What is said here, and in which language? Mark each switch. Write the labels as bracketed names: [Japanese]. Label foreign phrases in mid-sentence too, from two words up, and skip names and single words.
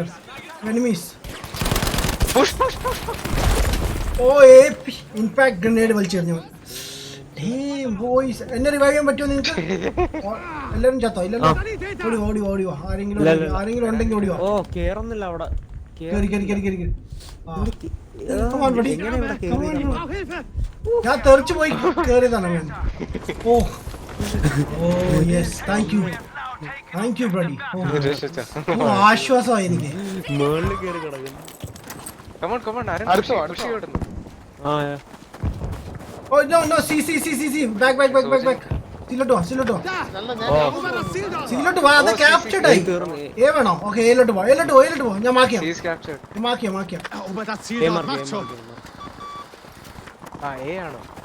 [English] Enemies. Oh AP impact grenade വലിച്ചെറിഞ്ഞു. [Malayalam] ബോയ്സ് എന്നെ റിവൈവ് ചെയ്യാൻ പറ്റുമോ നിങ്ങൾക്ക്? എല്ലാരും ചത്തോ? ഇല്ലല്ലോ. ഓടി വാ. ആരെങ്കിലും ഉണ്ടെങ്കിൽ ഓടി വാ. ഓ, കേറുന്നില്ല അവിടെ. കേറി. [German] Ich brauche Hilfe! [Malayalam] ഞാൻ തെറിച്ചു പോയി കേറിയതാണ് ഞാൻ. [English] Oh yes, thank you buddy. [Malayalam] ആശ്വാസമായി എനിക്ക്. മേളിൽ കേറി കിടക്കുന്നു. കമോൺ ആരും അടുത്തോ? കിടന്നു. ആ, [English] Oh no C back. സിലോട്ടോ. [Malayalam] നല്ല [German] Erobern das Ziel dort! [Malayalam] സിലോട്ട് വാ. അത് ക്യാപ്ചർഡ് ആയി. എ വേണോ? ഓക്കെ, എയിലോട്ട് പോ. ഞാൻ മാക്കിയാ. [English] He's captured. [German] Erobert das Ziel dort! Macht schon! [Malayalam] ആ എ ആണോ?